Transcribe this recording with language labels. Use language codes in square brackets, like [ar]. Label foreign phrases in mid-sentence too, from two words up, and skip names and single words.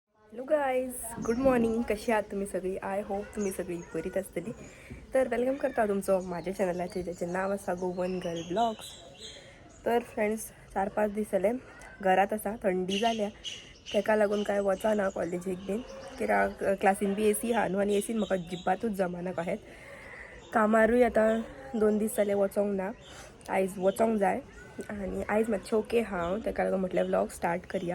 [en] Hello guys, good morning. [mr] कशी आहात तुम्ही सगळी? [en] I hope [kok] तुम्ही सगळी बरीच असतली. तर वेलकम करता तुमचं माझ्या चॅनलाचे, ज्याचे नाव असा गोवन गर्ल ब्लॉग्स. तर फ्रेंड्स, 4-5 दीस जाले घरात असा, थंडी जाल्या तेका लागून काय वचा ना कॉलेजीक बीन, कित्याक क्लासीन बी एसी हा न्हू, आनी एसीन म्हाका अजिबातूच जमाना कहेत. कामारूय आतां 2 दीस जाले वचोंक ना. आयज वचोंक जाय आनी आयज मातशें ओके हांव, तेका लागून म्हटलें [en] vlog start [kok] करुया.